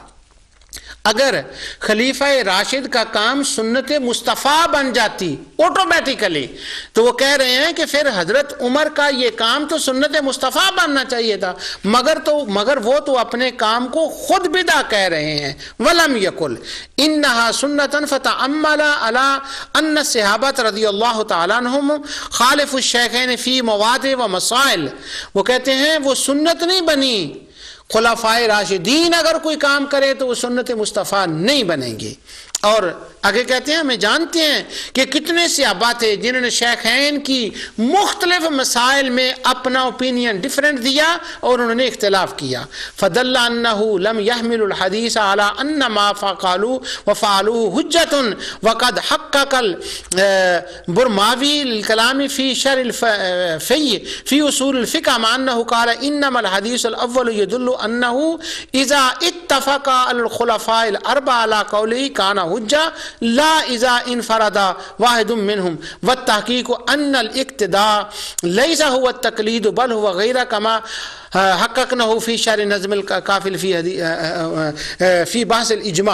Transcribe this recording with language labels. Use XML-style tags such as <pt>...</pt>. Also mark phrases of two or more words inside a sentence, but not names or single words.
<ur>اگر خلیفہ راشد کا کام سنت مصطفیٰ بن جاتی آٹومیٹیکلی تو وہ کہہ رہے ہیں کہ پھر حضرت عمر کا یہ کام تو سنت مصطفیٰ بننا چاہیے تھا، مگر وہ تو اپنے کام کو خود بدعہ کہہ رہے ہیں۔</ur> <ar>ولم یقل انہا سنتن فتعمل علی ان صحابت رضی اللہ تعالیٰ عنہم خالف الشیخین فی مواضع و مسائل،</ar> <ur>وہ کہتے ہیں وہ سنت نہیں بنی، خلفائے راشدین اگر کوئی کام کرے تو وہ سنت مصطفیٰ نہیں بنے گی۔ اور آگے کہتے ہیں ہمیں جانتے ہیں کہ کتنے صحابہ تھے جنہوں نے شیخین کی مختلف مسائل میں اپنا</ur> <en>opinion different</en> <ur>دیا اور انہوں نے اختلاف کیا۔</ur> <ar>فدل انہ لم يحمل الحدیث علی ان ما قالوا وفعلوا حجۃ وقد حقق البرماوی الکلام فی شرح الفی فی اصول الفقہ مع انہ قال انما الحدیث الاول يدل انہ اذا اتفق الخلفاء الاربعہ علی قوله کان حجہ لا اذا انفرد واحد منهم والتحقیق ان الاقتداء ليس هو التقلید بل هو غیر کما حققناه فی شرح نظم القافل فی بحث الاجماع۔</ar>